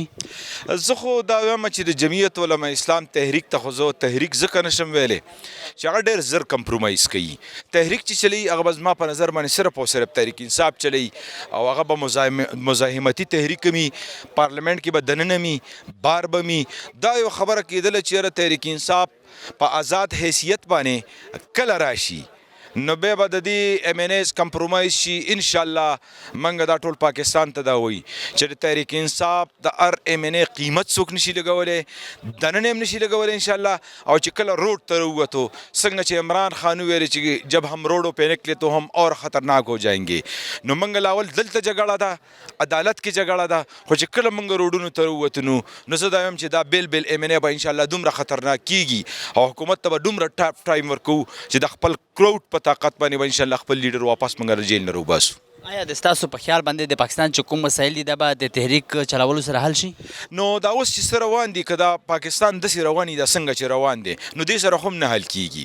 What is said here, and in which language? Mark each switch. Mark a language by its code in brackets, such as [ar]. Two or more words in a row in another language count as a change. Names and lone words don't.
[ps] زه خو دا وایم چې د جمعیت علماء اسلام تحریک ته خو زه تحریک ځکه نشم ویلی چې هغه ډېر زر کمپرومایز کوي. تحریک چې چلی هغه به زما په نظر باندې صرف او صرف تحریک انصاف چلی، او هغه به مزاحمتي تحریک می، پارلیمنٹ کې به دننه می، بار به می. دا یو خبره کېدله چې یاره تحریک انصاف په آزاد حیثیت باندې کله راشي نو بیا به د دې ایم این ایز کمپرومایز شي. انشاءالله موږ دا ټول پاکستان ته دا وایي چې د تحریک انصاف د هر ایم این ای قیمت څوک نشي لګولی، دننه هم نشي لګولی انشاءالله. او چې کله روډ ته راووتو څنګه چې عمران خان وویلې چې [ur] جب هم روډوں پہ نکلے تو هم اور خطرناک ہو جائیں گے، [ps] نو موږ لاول دلته جګړه ده، عدالت کې جګړه ده، خو چې کله موږ روډونو ته راووتو نو زه دا وایم چې دا بیل ایم این ای به انشاءالله دومره خطرناک کیږي او حکومت ته به دومره ټایم ورکوو چې د خپل کراوډ په طاقت باندې به انشاءالله خپل لیډر واپس موږ له جیل نه راوباسو. آیا د ستاسو په خیال باندې د پاکستان چې کوم مسایل دي دا به د تحریک چلولو سره حل شي؟ نو دا اوس چې څه روان دي که دا پاکستان داسې روان دي دا څنګه چې روان دی نو دې سره هم نه حل کیږي.